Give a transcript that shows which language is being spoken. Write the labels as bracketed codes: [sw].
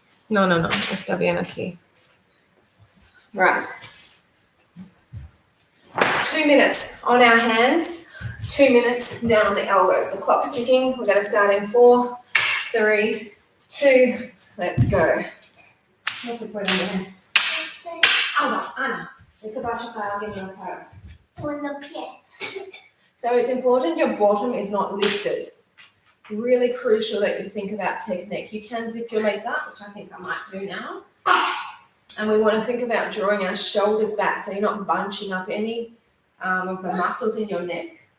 [es] No, está bien aquí. [en] Right. 2 minutes on our hands, 2 minutes down on the elbows. The clock's ticking. We're going to start in 4, 3, 2, let's go. [es] No te puedo ver. Ana, esa va a chocar alguien en la cara. [en] On the pie. So it's important your bottom is not lifted. Really crucial that you think about technique. You can zip your legs up, which I think I might do now. And we want to think about drawing our shoulders back so you're not bunching up any of the muscles in your neck.